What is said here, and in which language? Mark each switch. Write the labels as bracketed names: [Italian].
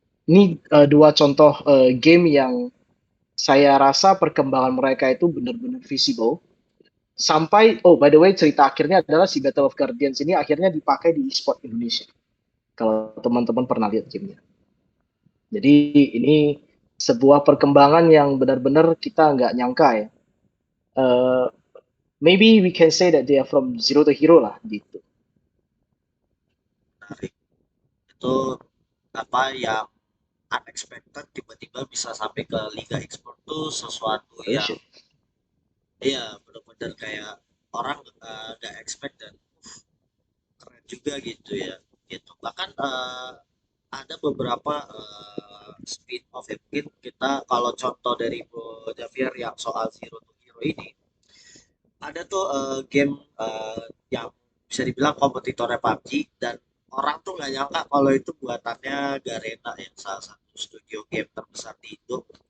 [Indonesian] Ini dua contoh game yang saya rasa perkembangan mereka itu benar-benar visible. Sampai, [English] oh by the way [Indonesian] cerita akhirnya adalah si Battle of Guardians ini akhirnya dipakai di eSport Indonesia. Kalau teman-teman pernah lihat gamenya. Jadi ini sebuah perkembangan yang benar-benar kita nggak nyangka ya. [English] Uh, Maybe we can say that they are from zero to hero [Indonesian] lah gitu. Menarik. Itu apa yang unexpected tiba-tiba bisa sampai ke Liga Ekspor tuh sesuatu yang iya benar-benar kayak orang nggak expect dan keren juga gitu ya gitu bahkan ada beberapa spin off ya mungkin kita kalau contoh dari Bro Javier yang soal Zero to Hero ini ada tuh game yang bisa dibilang kompetitornya PUBG dan orang tuh nggak nyangka kalau itu buatannya Garena yang salah satu studio game terbesar di Indo.